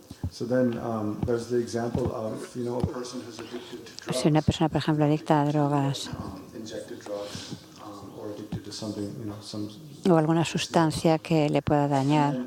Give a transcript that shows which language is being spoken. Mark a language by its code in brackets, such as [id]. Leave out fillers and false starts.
[en] So then there's the example of, a person who's addicted to drugs, [es] Si una persona, por ejemplo, adicta a drogas [en] injected drugs, or addicted to something, some, [es] o alguna sustancia que le pueda dañar